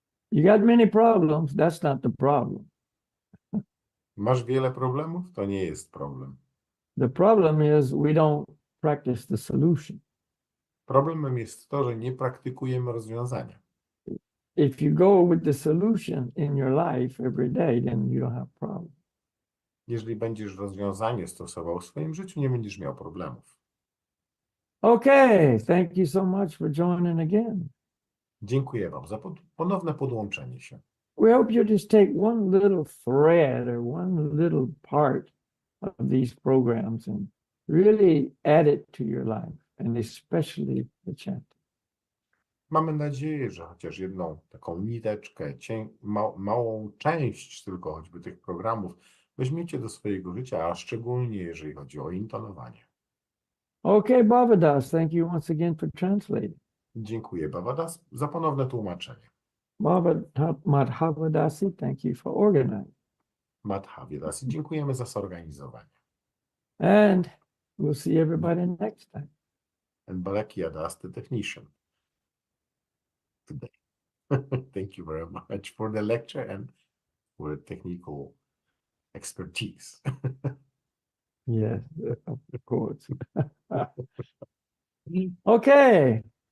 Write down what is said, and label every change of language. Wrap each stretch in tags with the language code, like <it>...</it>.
<en>You got many problems, that's not the problem.</en> <pl>Masz wiele problemów? To nie jest problem.</pl> <en>The problem is we don't practice the solution.</en> <pl>Problemem jest to, że nie praktykujemy rozwiązania.</pl> <en>If you go with the solution in your life every day, then you don't have problem.</en> <pl>Jeżeli będziesz rozwiązanie stosował w swoim życiu, nie będziesz miał problemów.</pl> <en>Okay, thank you so much for joining again.</en> <pl>Dziękuję Wam za ponowne podłączenie się.</pl> <en>We hope you just take one little thread or one little part of these programs and really add it to your life, and especially the chanting.</en> <pl>Mamy nadzieję, że chociaż jedną taką niteczkę, małą część tylko choćby tych programów weźmiecie do swojego życia, a szczególnie jeżeli chodzi o intonowanie.</pl> <en>Okay, Bhavadas, thank you once again for translating.</en> <pl>Dziękuję Bhavadas za ponowne tłumaczenie.</pl> <en>Madhavadasi, thank you for organizing.</en> <pl>Madhavadasi, dziękujemy za zorganizowanie.</pl> <en>And we'll see everybody next time. And Balakhilya, the technician today. Thank you very much for the lecture and for the technical expertise. Yes, of course. Okay.</en>